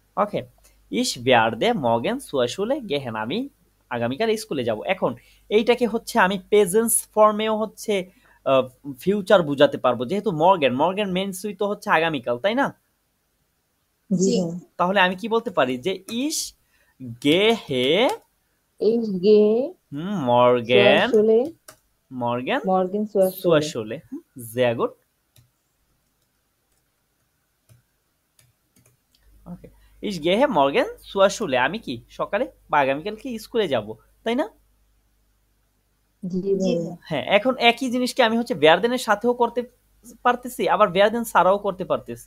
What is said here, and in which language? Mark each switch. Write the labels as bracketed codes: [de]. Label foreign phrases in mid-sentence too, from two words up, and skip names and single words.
[de] ওকে, Ich werde morgen zur Schule gehen, [bn] আমি আগামীকাল স্কুলে যাব। এখন এইটাকে হচ্ছে আমি প্রেজেন্স ফর্মেও হচ্ছে ফিউচার বুঝাতে পারবো, যেহেতু মর্গেন মেনসুই তো হচ্ছে আগামীকাল, তাই না? জি জি ভাইয়া তাহলে আমি কি বলতে পারি যে [de] ich gehe Ich gehe zur মর্গেন Schule মর্গেন morgen zur সুয়া Schule. Schule sehr gut [bn] ওকে [de] ich gehe morgen zur Schule, [bn] আমি কি সকালে বা আগামীকালকে স্কুলে যাব, তাই না? জি জি ভাইয়া ভাইয়া হ্যাঁ, এখন একই জিনিসকে আমি হচ্ছে ভ্যারদেনের সাথেও করতে পারতেছি, আবার ভ্যারদেন ছাড়াও করতে পারতেছি।